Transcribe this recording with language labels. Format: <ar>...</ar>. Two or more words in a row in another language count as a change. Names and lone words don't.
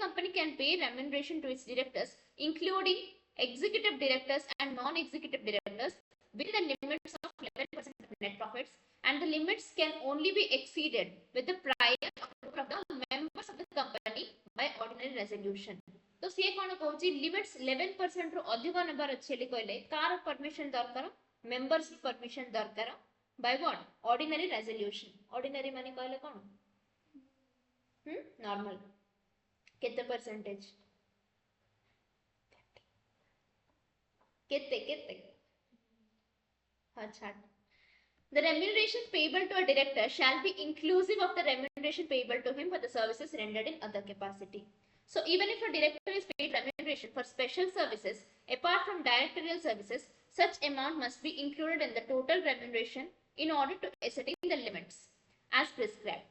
<en>company can pay remuneration to its directors including executive directors and non executive directors within the limits of 11% of net profits and the limits can only be exceeded with the prior approval of the members of the company by ordinary resolution</en> <or>ତ ସେ କଣ କହୁଛି ଲିମିଟସ 11% ର ଅଧିକ ନମ୍ବର ଅଛି କହିଲେ କାର ପରମିଶନ ଦରକାର ମେମ୍ବର୍ସ ପରମିଶନ ଦରକାର</or> <en>by what ordinary resolution</en> <or>ଅର୍ଡିନାରୀ ମାନେ କହିଲେ କଣ ନର୍ମାଲ କେତେ ପର୍ସେଣ୍ଟେଜ କେତେ ଅଚ୍ଛା</or> <en>The remuneration payable to a director shall be inclusive of the remuneration payable to him for the services rendered in other capacity. So even if a director is paid remuneration for special services apart from directorial services, such amount must be included in the total remuneration in order to ascertain the limits as prescribed.</en>